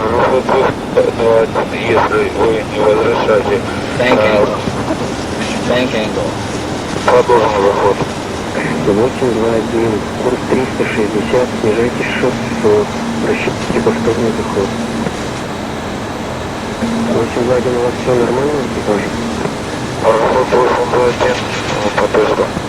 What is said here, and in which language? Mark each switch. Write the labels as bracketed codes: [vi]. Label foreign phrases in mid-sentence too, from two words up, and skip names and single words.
[ru] Пароход 221, если вы не возражаете. [en] Bank angle. Bank angle. [ru] Продолжим заход. 821, курс 360, снижайтесь 600, рассчитайте повторный заход. 821, у вас все нормально в экипаже? Пароход 821, подожду.